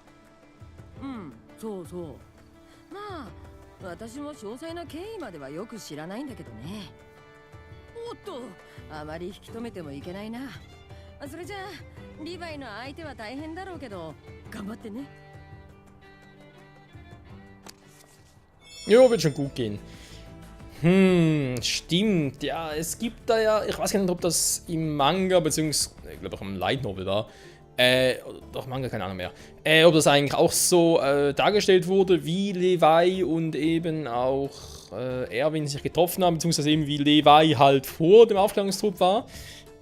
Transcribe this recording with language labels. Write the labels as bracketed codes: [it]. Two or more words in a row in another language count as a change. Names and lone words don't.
[ja] うん、そうそう。まあ、私も詳細な経緯まではよく知らないんだけどね。おっと、あまり引き止めてもいけないな。それじゃあ、リヴァイの相手は大変だろうけど、頑張ってね。 [de] Jo, wird schon gut gehen. Stimmt. Ja, es gibt da ja, ich weiß gar nicht, ob das im Manga, beziehungsweise, ich glaube auch im Light Novel war, doch Manga, keine Ahnung mehr, ob das eigentlich auch so dargestellt wurde, wie Levi und eben auch Erwin sich getroffen haben, beziehungsweise eben wie Levi halt vor dem Aufklärungstrupp war.